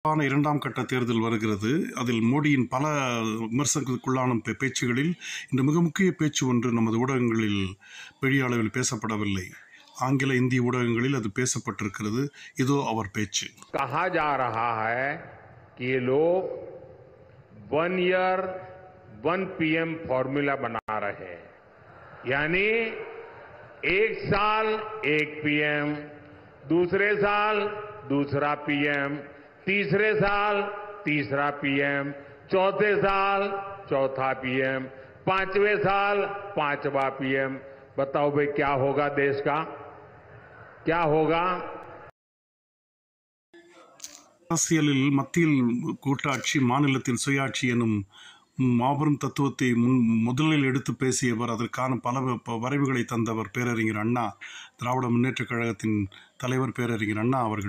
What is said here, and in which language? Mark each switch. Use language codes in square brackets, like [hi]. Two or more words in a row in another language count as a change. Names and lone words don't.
[ta] இரண்டாம் கட்ட தேர்தல் வருகிறது. அதில் மோடியின் பல விமர்சனங்களுக்குள்ளான பேச்சுகளில் இந்த மிக முக்கிய பேச்சு ஒன்று நமது ஊடகங்களில் பெரிய அளவில் பேசப்படவில்லை. ஆங்கில இந்தி ஊடகங்களில் அது பேசப்பட்டிருக்கிறது. இதோ அவர் பேச்சு. [hi] कहा जा रहा है कि ये लोग 1 ईयर 1 PM फॉर्मूला बना रहे हैं, यानी 1 साल 1 PM, दूसरे साल दूसरा PM, तीसरे साल तीसरा PM, चौथे साल चौथा PM, 5वें साल 5वां PM। बताओ भाई क्या होगा देश का, क्या होगा? [ta] அரசியலில் மத்தியில் கூட்டாட்சி, மாநிலத்தில் சுயாட்சி எனும் மாபெரும் தத்துவத்தை முதலில் எடுத்து பேசியவர், அதற்கான பல வரைவுகளை தந்தவர் பேரறிஞர் அண்ணா, திராவிட முன்னேற்றக் கழகத்தின் தலைவர் பேரறிஞர் அண்ணா அவர்கள்.